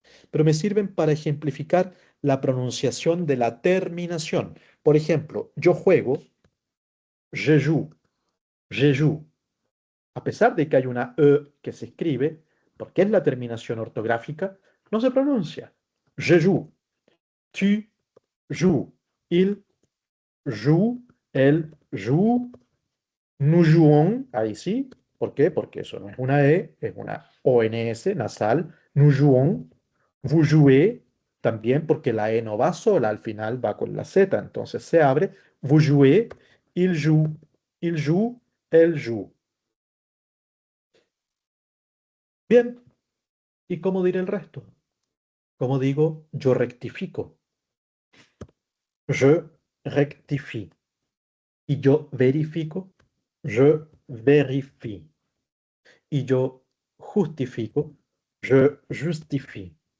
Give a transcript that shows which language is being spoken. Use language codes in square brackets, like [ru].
[es] Pero me sirven para ejemplificar la pronunciación de la terminación. Por ejemplo, yo juego, [fr] je joue, je joue. [es] A pesar de que hay una E que se escribe, porque es la terminación ortográfica, no se pronuncia. [fr] Je joue, tu joues, il joue, elle joue, nous jouons, [es] ahí sí. ¿Por qué? Porque eso no es una E, es una ONS nasal. [fr] Nous jouons, vous jouez, [es] también porque la E no va sola, al final va con la Z, entonces se abre. [fr] Vous jouez, il joue, elle joue. [es] Bien, ¿y cómo diré el resto? Como digo, yo rectifico. [fr] Je rectifie. [es] Y yo verifico. [fr] Je vérifie. [es] Y yo justifico. [fr] Je justifie.